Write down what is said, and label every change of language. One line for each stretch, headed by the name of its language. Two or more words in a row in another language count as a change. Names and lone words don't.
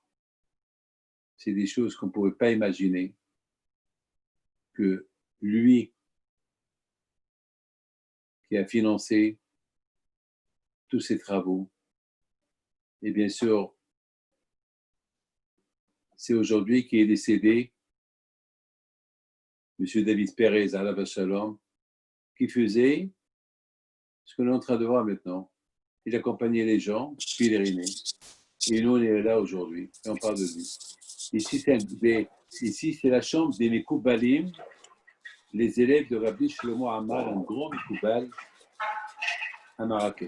French: C'est des choses qu'on ne pouvait pas imaginer, que lui, qui a financé tous ces travaux, et bien sûr, c'est aujourd'hui qu'il est décédé, M. David Perez,
Hebrew: עליו שלום,
French: qui faisait ce que l'on est en train de voir maintenant. Il accompagnait les gens, pèleriner. Et nous, on est là aujourd'hui, et on parle de lui. Ici, c'est la chambre des Mekoubalim, les élèves de Rabbi Shlomo Amar, un grand Mekoubal à Marrakech.